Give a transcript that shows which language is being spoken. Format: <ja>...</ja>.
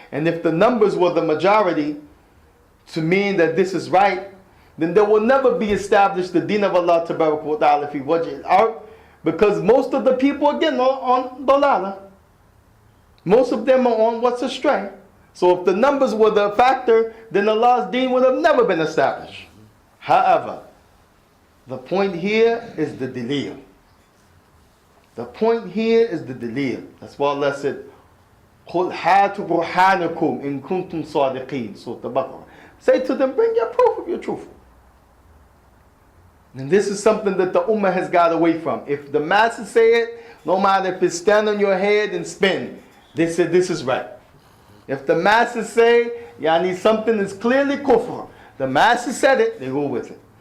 <en>And if the numbers were the majority to mean that this is right, then there will never be established the deen of Allah Tabaraka wa Ta'ala</en> <ar>fi wajh al-ard,</ar> <en>because most of the people, again, are on dalala. Most of them are on what's astray. So if the numbers were the factor, then Allah's deen would have never been established. However, the point here is the dalil. The point here is the dalil.</en> <ar>That's why Allah said, قُلْ هَاتُوا بُرْحَانَكُمْ إِن كُنْتُمْ صَادِقِينَ.</ar> <en>Surah Al-Baqarah. Say to them, bring your proof if you're truthful. And this is something that the ummah has got away from. If the masses say it, no matter if it's stand on your head and spin, they say this is right. If the masses say, yani, something is clearly kufr, the masses said it, they go with it.</en>